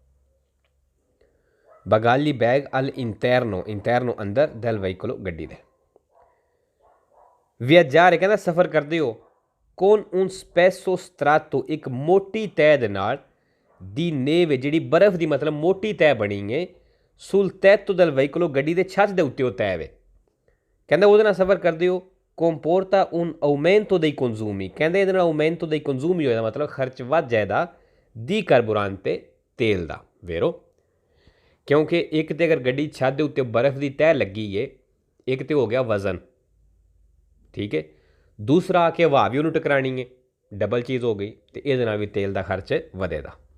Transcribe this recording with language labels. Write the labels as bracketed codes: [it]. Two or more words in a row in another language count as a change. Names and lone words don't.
[it] ਬਗਾਲੀ ਬੈਗ al interno, ਇੰਟਰਨੋ ਅੰਦਰ, del veicolo [pa] ਗੱਡੀ ਦੇ। ਵਿਆਜਾਰੇ ਕਹਿੰਦਾ ਸਫ਼ਰ ਕਰਦੇ ਹੋ [it] con un spesso strato, [pa] ਇੱਕ ਮੋਟੀ ਤਹਿ ਦੇ ਨਾਲ [it] di neve, [pa] ਜਿਹੜੀ ਬਰਫ਼ ਦੀ ਮਤਲਬ ਮੋਟੀ ਤਹਿ ਬਣੀ ਹੈ [it] sul tetto del veicolo, [pa] ਗੱਡੀ ਦੇ ਛੱਤ ਦੇ ਉੱਤੇ ਉਹ ਤਹਿ ਵੇ। ਕਹਿੰਦਾ ਉਹਦੇ ਨਾਲ ਸਫ਼ਰ ਕਰਦੇ ਹੋ [it] comporta un aumento dei consumi, [pa] ਕਹਿੰਦੇ ਇਹਦੇ ਨਾਲ [it] aumento dei consumi [pa] ਹੋਏਦਾ ਮਤਲਬ ਖਰਚ ਵੱਧ ਜਾਏਦਾ [it] di carburante [pa] ਤੇਲ ਦਾ। ਵੇਰੋ ਕਿਉਂਕਿ ਇੱਕ ਤੇ ਅਗਰ ਗੱਡੀ ਛੱਤ ਦੇ ਉੱਤੇ ਬਰਫ਼ ਦੀ ਤਹਿ ਲੱਗੀ ਏ, ਇੱਕ ਤੇ ਹੋ ਗਿਆ ਵਜ਼ਨ। ਠੀਕ ਹੈ, ਦੂਸਰਾ ਆ ਕੇ ਹਵਾ ਵੀ ਉਹਨੂੰ ਟਕਰਾਣੀ ਹੈ, ਡਬਲ ਚੀਜ਼ ਹੋ ਗਈ ਤੇ ਇਹਦੇ ਨਾਲ ਵੀ ਤੇਲ ਦਾ ਖਰਚ ਵਧੇਗਾ।